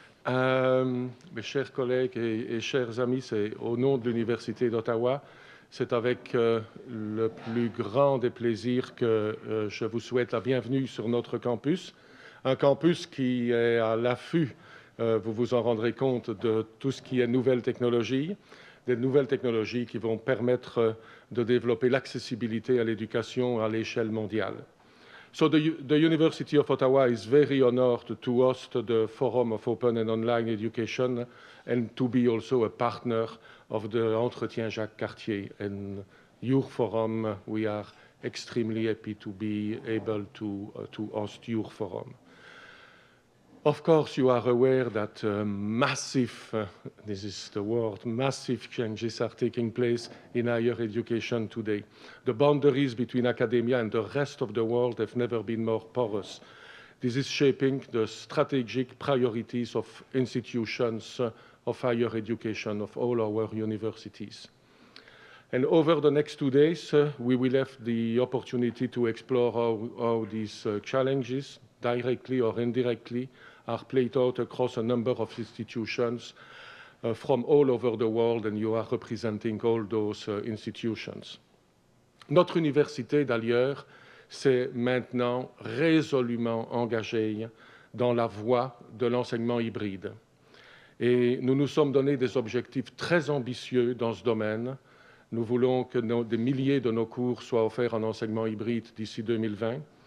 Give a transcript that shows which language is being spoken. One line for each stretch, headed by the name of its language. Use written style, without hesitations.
French: Mes chers collègues et chers amis, c'est au nom de l'Université d'Ottawa, c'est avec le plus grand des plaisirs que je vous souhaite la bienvenue sur notre campus. Un campus qui est à l'affût, vous vous en rendrez compte, de tout ce qui est nouvelles technologies, des nouvelles technologies qui vont permettre de développer l'accessibilité à l'éducation à l'échelle mondiale.
English: So the University of Ottawa is very honored to host the Forum of Open and Online Education and to be also a partner of the Entretien Jacques Cartier. And your forum, we are extremely happy to be able to host your forum. Of course, you are aware that massive, this is the word, massive changes are taking place in higher education today. The boundaries between academia and the rest of the world have never been more porous. This is shaping the strategic priorities of institutions of higher education, of all our universities. And over the next 2 days, we will have the opportunity to explore how these challenges, directly or indirectly, are played out across a number of institutions from all over the world, and you are representing all those institutions.
French: Notre université, d'ailleurs, s'est maintenant résolument engagée dans la voie de l'enseignement hybride. Et nous nous sommes donné des objectifs très ambitieux dans ce domaine. Nous voulons que des milliers de nos cours soient offerts en enseignement hybride d'ici 2020.